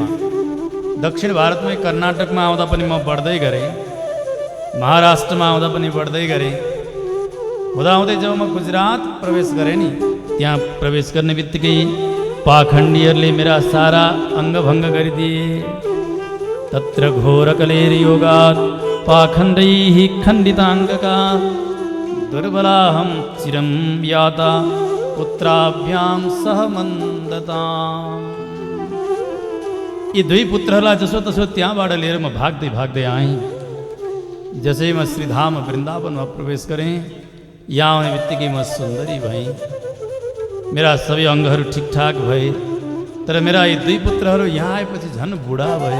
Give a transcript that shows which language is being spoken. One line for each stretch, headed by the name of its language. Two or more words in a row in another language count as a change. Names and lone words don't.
Nepali: दक्षिण भारतमै कर्नाटकमा आउँदा पनि म बढ्दै गरेँ, महाराष्ट्रमा आउँदा पनि बढ्दै गरेँ। हुँदाहुँदै जब म गुजरात प्रवेश गरेँ नि, त्यहाँ प्रवेश गर्ने बित्तिकै पाखण्डीहरूले मेरा सारा अङ्गभङ्ग गरिदिए।
Sanskrit: तत्र घोरकलेर्योगात् पाखण्डैः खण्डिताङ्गका दुर्बलाहं चिरं याता पुत्राभ्यां सह मन्दता।
Nepali: यी दुई पुत्रहरूलाई जसोतसो त्यहाँबाट लिएर म भाग्दै भाग्दै आएँ। जसै म श्रीधाम वृन्दावनमा प्रवेश गरेँ, यहाँ आउने बित्तिकै म सुन्दरी भएँ। मेरा सबै अङ्गहरू ठिकठाक भए। तर मेरा यी दुई पुत्रहरू यहाँ आएपछि झन् बुढा भए।